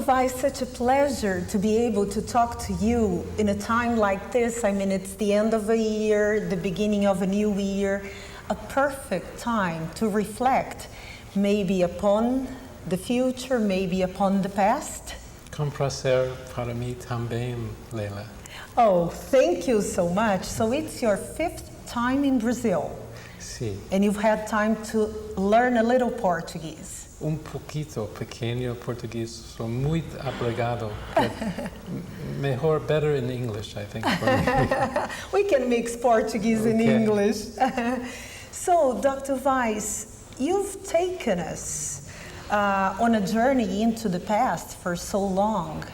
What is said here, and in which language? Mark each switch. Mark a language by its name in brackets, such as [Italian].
[English] Weiss, such a pleasure to be able to talk to you in a time like this. I mean, it's the end of a year, the beginning of a new year, a perfect time to reflect maybe upon the future, maybe upon the past. [Portuguese] Com prazer para mim também, Leila. [English] Oh, thank you so much. So it's your 5th time in Brazil. [Portuguese] Sim. [English] And you've had time to learn a little Portuguese. [Portuguese] Pouquito pequeno português. So muito obrigado. [English] Better in English, I think. For me. We can mix Portuguese and English. So, Dr. Weiss, you've taken us on a journey into the past for so long.